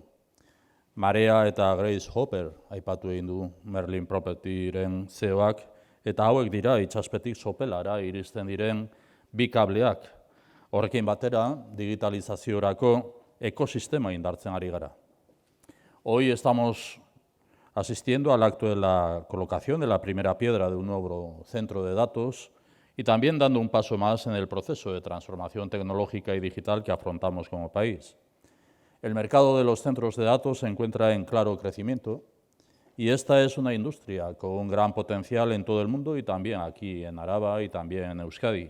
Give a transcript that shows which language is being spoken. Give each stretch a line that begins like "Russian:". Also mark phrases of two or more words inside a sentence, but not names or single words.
Basque: Marea eta Grace Hopper aipatu egin du Merlin Propertyren CEO-ak, eta hauek dira itsaspetik sopelara iristen diren bi kableak. Horrekin batera, digitalizaziorako ekosistema indartzen ari gara.
Spanish: Hoy estamos asistiendo al acto de la colocación de la primera piedra de un nuevo centro de datos y también dando un paso más en el proceso de transformación tecnológica y digital que afrontamos como país. El mercado de los centros de datos se encuentra en claro crecimiento y esta es una industria con un gran potencial en todo el mundo y también aquí en Araba y también en Euskadi.